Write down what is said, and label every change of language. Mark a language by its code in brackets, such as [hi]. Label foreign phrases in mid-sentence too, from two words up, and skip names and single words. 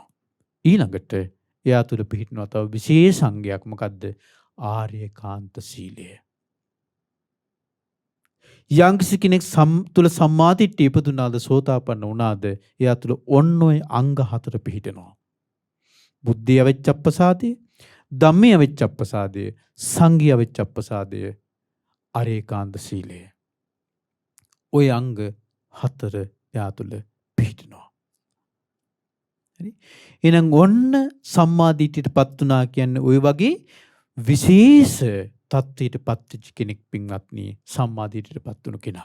[si] ඊළඟට එයා තුළ පිහිටනවා තව විශේෂ සංඝයක්. මොකද්ද? ආර්යකාන්ත සීලය. යම්කිසි කෙනෙක් තුළ සම්මාදිට්ඨිය ඉපදුනාද, සෝතාපන්න වුණාද, එයා තුළ ඔන්න ඔය අංග 4 පිහිටනවා. බුද්ධිය අවිච්ඡප්පසාදය, ධම්මේ අවිච්ඡප්පසාදය, සංඝේ අවිච්ඡප්පසාදය, ආර්යකාන්ත සීලය. ඔය අංග 4 එයා තුළ පිහිටනවා. හරි? එහෙනම් ඔන්න සම්මාදිට්ඨියටපත් වුණා කියන්නේ ওই වගේ විශේෂ තත්ත්වයටපත් වෙච්ච කෙනෙක් පින්වත්නි, සම්මාදිට්ඨියටපත් වුණු කෙනා.